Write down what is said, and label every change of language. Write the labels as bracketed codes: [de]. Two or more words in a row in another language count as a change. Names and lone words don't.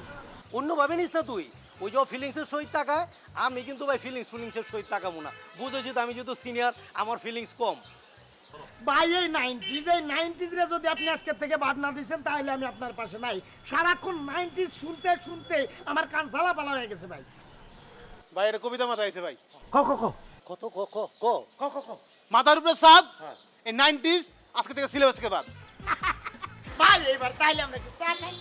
[bn] অন্য ভাবে নিস না তুই ওই যে ফিলিংসের সহিত তাকায় আমি কিন্তু ভাই ফিলিংসের সহিত তাকাবো না বুঝেছি তো আমি যেহেতু সিনিয়র আমার ফিলিংস কম ভাই এই 90s রে যদি আপনি আজকের থেকে বাদ না দিচ্ছেন তাহলে আমি আপনার পাশে নাই। সারাক্ষণ 90s শুনতে শুনতে আমার কান জ্বালা পালা হয়ে গেছে ভাই। ভাই এটা কবিতা মাথায় আছে ভাই। ক ক ক কত ক ক ক ক ক ক মাথার উপরে সাপ, এই 90s আজকে থেকে সিলেবাস থেকে বাদ। ভাই এইবার তাইলে আমরা কি চা খাই?